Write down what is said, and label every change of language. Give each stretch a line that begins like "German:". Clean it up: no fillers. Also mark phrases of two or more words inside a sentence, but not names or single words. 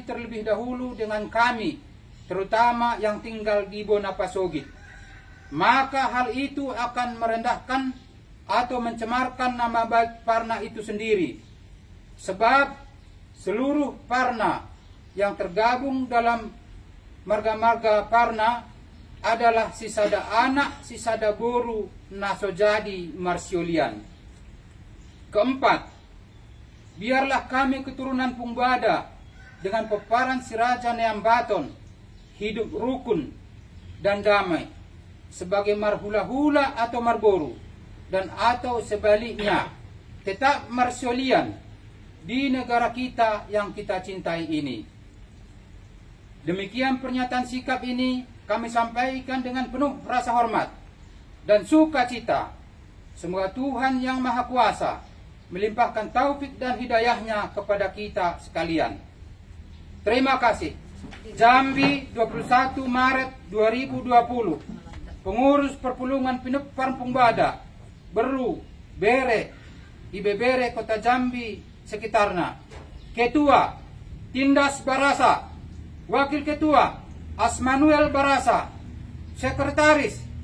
Indonesian: terlebih dahulu dengan kami, terutama yang tinggal di Bonapasogit, maka hal itu akan merendahkan atau mencemarkan nama baik Parna itu sendiri, sebab seluruh Parna yang tergabung dalam marga-marga Parna adalah
Batak Toba: Sisada Anak, Sisada Boru, Nasojadi, Marsiolian.
Indonesian: Keempat, biarlah kami keturunan Pungbada dengan peparan Si Raja Nayambaton hidup rukun dan damai sebagai marhula-hula atau marboru, dan atau sebaliknya tetap Marsiolian di negara kita yang kita cintai ini. Demikian pernyataan sikap ini kami sampaikan dengan penuh rasa hormat dan sukacita. Semoga Tuhan Yang Maha Kuasa melimpahkan taufik dan hidayahnya kepada kita sekalian. Terima kasih. Jambi, 21 Maret 2020. Pengurus Perpulungan Pinupar Pungbada, Beru, Bere, Ibebere, Kota Jambi, sekitarnya. Ketua, Tindas Barasa. Wakil Ketua, Asmanuel Barasa. Sekretaris, S.